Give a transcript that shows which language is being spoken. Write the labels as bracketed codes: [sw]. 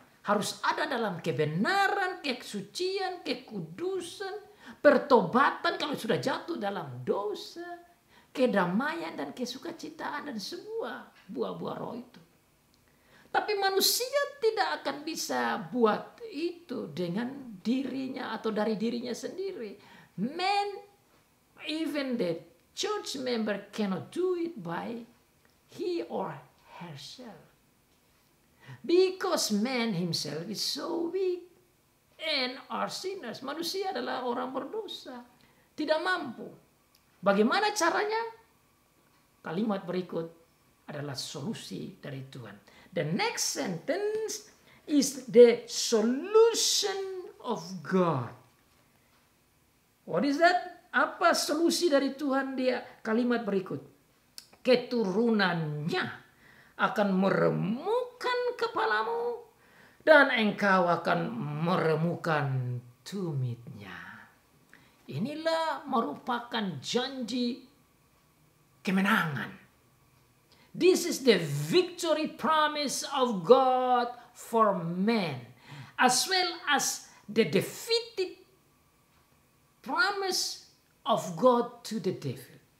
[id] Harus ada dalam kebenaran, kesucian, kekudusan, pertobatan kalau sudah jatuh dalam dosa, kedamaian dan kesukacitaan dan semua buah-buah roh itu. Tapi manusia tidak akan bisa buat itu dengan dirinya atau dari dirinya sendiri. [en] Man, even the church member cannot do it by he or herself. Because man himself is so weak and are sinners. [id] Manusia adalah orang berdosa, tidak mampu. Bagaimana caranya? Kalimat berikut adalah solusi dari Tuhan. [en] The next sentence is the solution of God. What is that? [id] Apa solusi dari Tuhan? Dia kalimat berikut. Keturunannya akan meremukkan kepalamu dan engkau akan meremukkan tumitnya. Inilah merupakan janji kemenangan. [en] This is the victory promise of God for man, as well as the defeated promise of God to the devil.